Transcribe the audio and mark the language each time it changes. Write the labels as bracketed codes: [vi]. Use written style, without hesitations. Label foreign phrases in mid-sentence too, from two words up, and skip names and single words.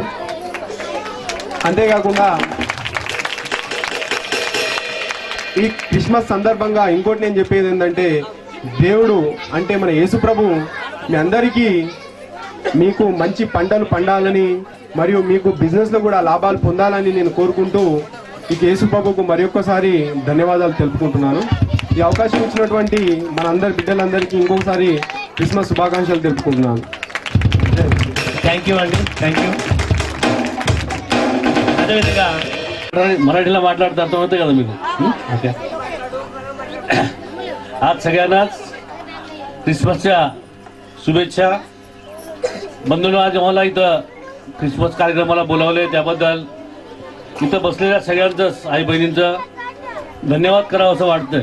[te] అంతేకాకుండా ఈ క్రిస్మస్ సందర్భంగా ఇంకోటి నేను చెప్పేది ఏంటంటే, దేవుడు అంటే మన యేసుప్రభు మీ అందరికీ మీకు మంచి పంటలు పండాలని మరియు మీకు బిజినెస్లో కూడా లాభాలు పొందాలని నేను కోరుకుంటూ ఈ యేసుప్రభుకు మరొకసారి ధన్యవాదాలు తెలుపుకుంటున్నాను. ఈ అవకాశం ఇచ్చినటువంటి మన అందరి బిడ్డలందరికీ ఇంకొకసారి క్రిస్మస్ శుభాకాంక్షలు తెలుపుకుంటున్నాను. [en] thank you అండి, thank you. అదేవిధంగా [te] मराठीला माట్లాడితే అర్థమవుతుంది కదా మీకు. [mr] ओके, आज सगळ्यांनाच क्रिसमसच्या शुभेच्छा. बंधूंनो, आज मला इथं क्रिसमस कार्यक्रमाला बोलावले त्याबद्दल इथं बसलेल्या सगळ्यांचं आई बहिणींचं धन्यवाद करावं असं वाटतंय.